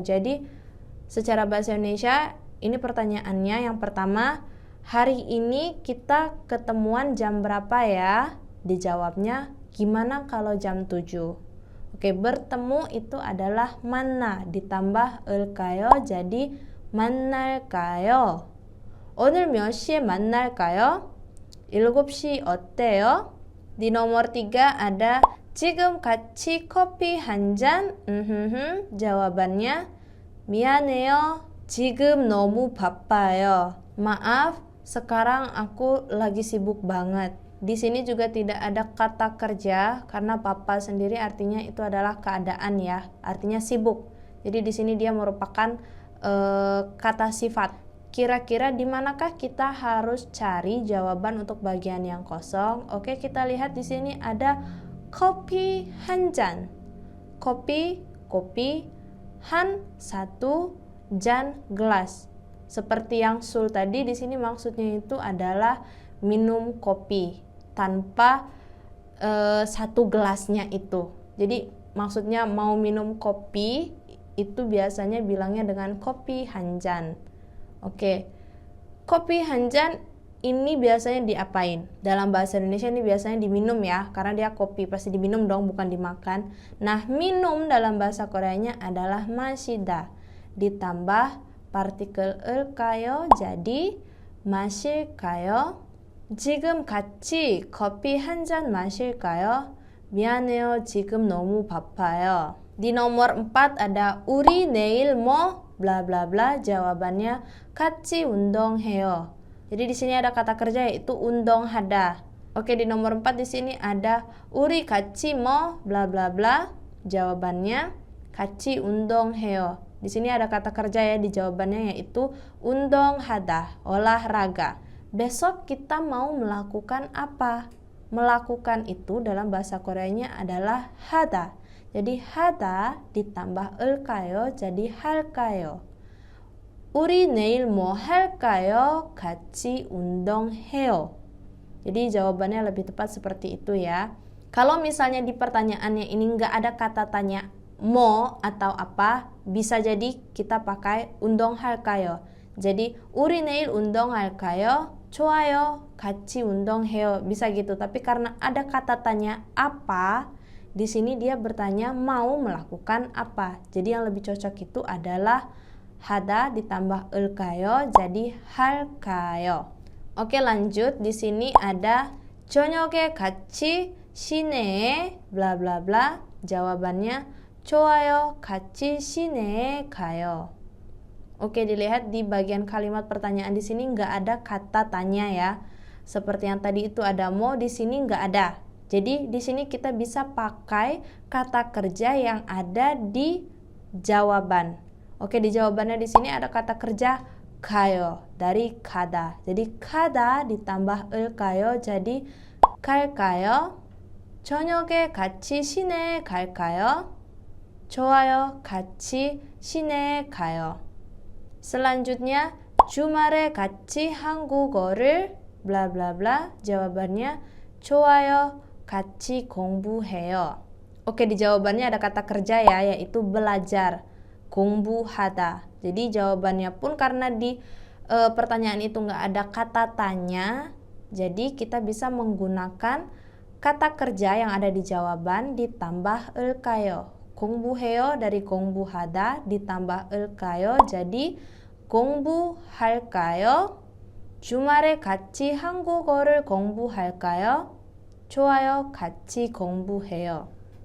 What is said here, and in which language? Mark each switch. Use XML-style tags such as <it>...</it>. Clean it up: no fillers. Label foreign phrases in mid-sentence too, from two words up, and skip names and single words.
<id>Jadi secara bahasa Indonesia ini pertanyaannya yang pertama, hari ini kita ketemuan jam berapa ya? Dijawabnya, gimana kalau jam 7? Oke, bertemu itu adalah 만나 ditambah 을까요?</id> <ko>jadi 만날까요? 오늘 몇 시에 만날까요? 7시 어때요?</ko> <id>Di nomor 3 ada</id> <ko>지금 같이 커피 한 잔?</ko> <id>jawabannya 미안해요.</id> <ko>지금 너무 바빠요.</ko> <id>Maaf, sekarang aku lagi sibuk banget. Di sini juga tidak ada kata kerja karena papa sendiri artinya itu adalah keadaan ya, artinya sibuk. Jadi di sini dia merupakan kata sifat. Kira-kira di manakah kita harus cari jawaban untuk bagian yang kosong? Oke, kita lihat di sini ada kopi</id> <ko>한 잔.</ko> <id>Kopi, han satu, jan gelas. Seperti yang sul tadi, di sini maksudnya itu adalah minum kopi tanpa satu gelasnya itu. Jadi maksudnya mau minum kopi itu biasanya bilangnya dengan kopi</id> <ko>한 잔.</ko> <id>Oke, kopi</id> <ko>한 잔</ko> <id>ini biasanya diapain? Dalam bahasa Indonesia ini biasanya diminum ya, karena dia kopi pasti diminum dong, bukan dimakan. Nah, minum dalam bahasa Koreanya adalah 마시다 ditambah partikel 을까요? jadi 마실까요?</id> <ko>지금 같이 커피 한 잔 마실까요? 미안해요. 지금 너무 바빠요.</ko> <id>Di nomor 4 ada</id> <ko>우리 내일 뭐</ko> <id>bla bla bla, jawabannya</id> <ko>같이 운동해요.</ko> <id>Jadi di sini ada kata kerja yaitu 운동하다. Oke, di nomor 4 di sini ada</id> <ko>우리 같이 뭐</ko> <id>bla bla bla, jawabannya</id> <ko>같이 운동해요.</ko> <id>Di sini ada kata kerja ya di jawabannya yaitu 운동하다, olahraga. Besok kita mau melakukan apa? Melakukan itu dalam bahasa Koreanya adalah 하다. Jadi 하다 ditambah 을까요?</id> <ko>jadi 할까요? 우리 내일 뭐 할까요? 같이 운동해요.</ko> <id>Jadi jawabannya lebih tepat seperti itu ya. Kalau misalnya di pertanyaannya ini nggak ada kata tanya mau atau apa, bisa jadi kita pakai 운동할까요?</id> <ko>Jadi 우리 내일 운동할까요? 좋아요. 같이 운동해요.</ko> <id>Bisa gitu. Tapi karena ada kata tanya apa, di sini dia bertanya mau melakukan apa. Jadi yang lebih cocok itu adalah 하다 ditambah 을까요? jadi 할까요. Oke, lanjut. Di sini ada</id> <ko>저녁에 같이 시내에</ko> <id>bla bla bla.</id> <ko>Jawabannya 좋아요. 같이 시내에 가요.</ko> <id>Oke, dilihat di bagian kalimat pertanyaan di sini nggak ada kata tanya ya. Seperti yang tadi itu ada mau, di sini nggak ada. Jadi di sini kita bisa pakai kata kerja yang ada di jawaban. Oke, di jawabannya di sini ada kata kerja 가요 dari 가다. jadi 가다 ditambah 을까요? jadi 갈까요?</id> <ko>저녁에 같이 시내에 갈까요? 좋아요. 같이 시내에 가요.</ko> <id>Selanjutnya</id> <ko>주말에 같이 한국어를</ko> <id>bla bla bla.</id> <ko>Jawabannya 좋아요. 같이 공부해요.</ko> <id>Oke, di jawabannya ada kata kerja ya, yaitu belajar.</id> <ko>공부하다.</ko> <id>Jadi jawabannya pun karena di pertanyaan itu nggak ada kata tanya, jadi kita bisa menggunakan kata kerja yang ada di jawaban ditambah 을까요. 공부해요 dari 공부하다 ditambah 을까요. jadi 공부할까요?</id> <ko>주말에 같이 한국어를 공부할까요? 좋아요. 같이 공부해요.</ko>